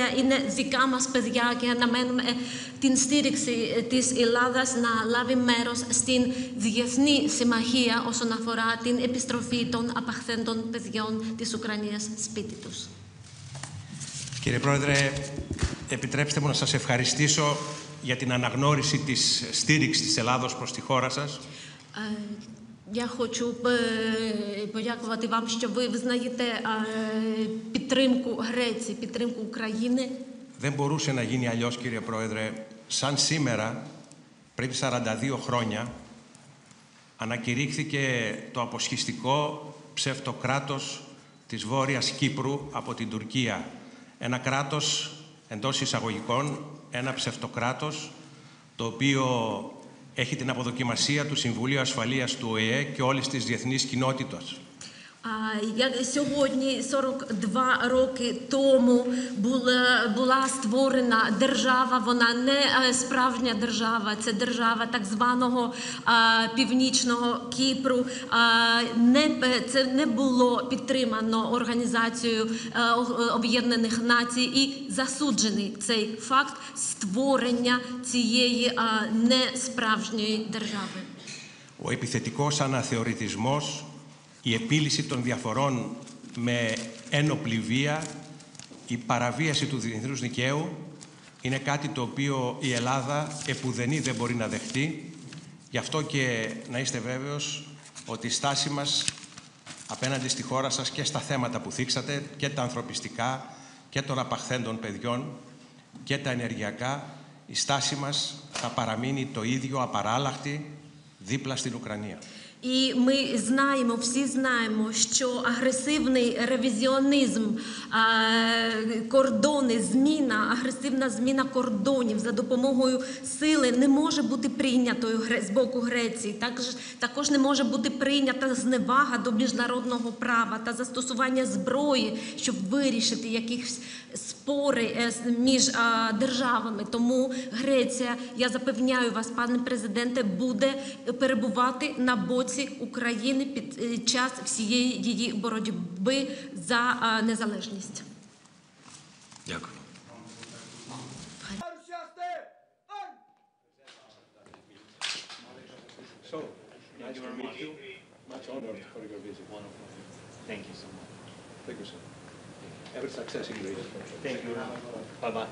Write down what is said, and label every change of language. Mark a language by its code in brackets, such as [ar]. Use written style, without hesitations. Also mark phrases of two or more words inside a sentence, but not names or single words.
[el] Είναι δικά μας παιδιά και αναμένουμε την στήριξη της Ελλάδας να λάβει μέρος στην διεθνή συμμαχία όσον αφορά την επιστροφή των απαχθέντων παιδιών της Ουκρανίας σπίτι τους. Κύριε Πρόεδρε, επιτρέψτε μου να σας ευχαριστήσω για την αναγνώριση της στήριξης της Ελλάδος προς τη χώρα σας. [uk] Я хочу подякувати вам, що ви визнаєте підтримку Греції, підтримку України. [el] Δεν μπορούσε να γίνει αλλιώς, κύριε Πρόεδρε, σαν σήμερα, πριν 42 χρόνια, ανακηρύχθηκε το αποσχιστικό ψευτοκράτος της Βόρειας Κύπρου από την Τουρκία. Ένα κράτος, εντός εισαγωγικών, ένα ψευτοκράτος, το οποίο έχει την αποδοκιμασία του Συμβουλίου Ασφαλείας του ΟΗΕ και όλης της διεθνής κοινότητας. [uk] Сьогодні, 42 роки тому, була створена держава, вона не справжня держава, це держава так званого Північного Кіпру. Це не було підтримано Організацією Об'єднаних Націй і засуджений цей факт створення цієї несправжньої держави. [el] Ο επιθετικός αναθεωρητισμός, η επίλυση των διαφορών με ένοπλη βία, η παραβίαση του διεθνούς δικαίου είναι κάτι το οποίο η Ελλάδα επουδενή δεν μπορεί να δεχτεί. Γι' αυτό και να είστε βέβαιος ότι η στάση μας απέναντι στη χώρα σας και στα θέματα που θίξατε, και τα ανθρωπιστικά και των απαχθέντων παιδιών και τα ενεργειακά, η στάση μας θα παραμείνει το ίδιο απαράλλαχτη δίπλα στην Ουκρανία. [uk] І ми знаємо, всі знаємо, що агресивний ревізіонізм, кордони, агресивна зміна кордонів за допомогою сили не може бути прийнятою з боку Греції. Також не може бути прийнята зневага до міжнародного права та застосування зброї, щоб вирішити якісь спори між державами. Тому Греція, я запевняю вас, пане президенте, буде перебувати на боці України під час всієї її боротьби за незалежність. Дякую. [en] So, nice to meet you. Much honored for your visit. Wonderful. Thank you so much. Thank you, sir. Every success in Greece. Thank you. Bye-bye.